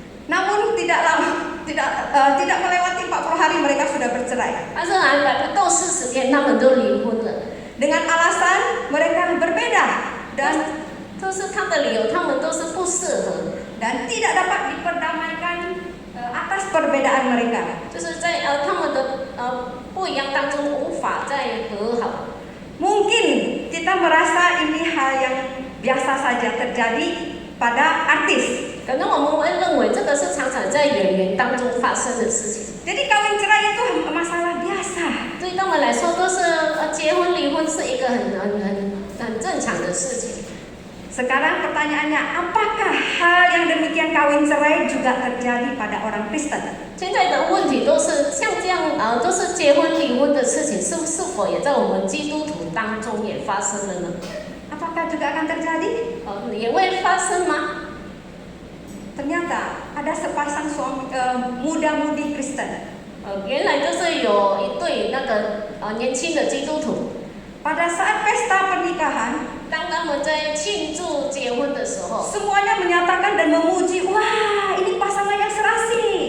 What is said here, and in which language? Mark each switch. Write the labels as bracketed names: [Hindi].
[Indonesian] Namun tidak melewati 40 hari mereka sudah bercerai. [Chinese] 但是还不到40天，他们都离婚了。 [Indonesian] Dengan alasan mereka berbeda dan [Chinese] 都是他的理由，他们都是不适合， [Indonesian] tidak dapat diperdamaikan atas perbedaan mereka. [Chinese] 就是在他们的不一样当中无法再和好。 [Indonesian] Mungkin kita merasa ini hal yang biasa saja terjadi pada artis. [Chinese] 可能我们会认为这个是常常在演员当中发生的事情， [Indonesian] Jadi kawin cerai itu masalah biasa. [Chinese] 对他们来说都是结婚离婚是一个很正常的事情。 [Indonesian] Sekarang pertanyaannya, apakah hal yang demikian kawin cerai juga terjadi pada orang Kristen? [Chinese] 现在的问题都是像这样都是结婚离婚的事情，是否也在我们基督徒当中也发生了呢？ [Indonesian] Apakah juga akan terjadi? [Chinese] 也会发生吗？ [Indonesian] Ternyata ada sepasang muda-mudi Kristen. [Chinese] 原来就是有一对那个年轻的基督徒， [Indonesian] Pada saat pesta pernikahan, [Chinese] 当他们在庆祝结婚的时候， [Indonesian] semuanya menyatakan dan memuji, wah ini pasangan yang serasi.